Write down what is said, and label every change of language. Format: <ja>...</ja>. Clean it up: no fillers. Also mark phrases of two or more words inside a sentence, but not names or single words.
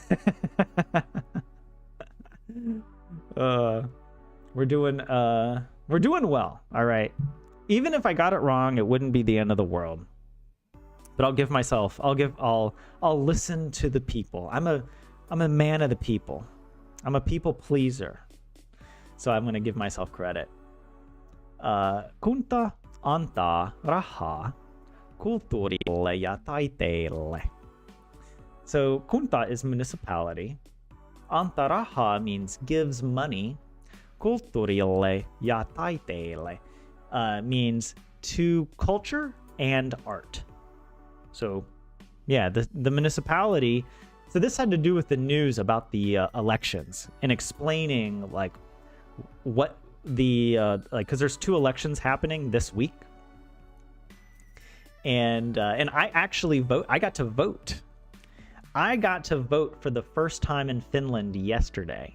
<en>We're doing well. All right. Even if I got it wrong, it wouldn't be the end of the world. But I'll listen to the people. I'm a man of the people. I'm a people pleaser. So I'm going to give myself credit.</en> <fi>Kunta antaa rahaa kulttuurille ja taiteelle.</fi> <en>So kunta is municipality.</en> <fi>Antaa rahaa</fi> <en>means gives money.</en> <fi>Kulttuurille ja taiteelle</fi> <en>means to culture and art. So yeah, the municipality. So this had to do with the news about the elections and explaining like what the like, because there's 2 elections happening this week, and I actually I got to vote for the first time in Finland yesterday.</en>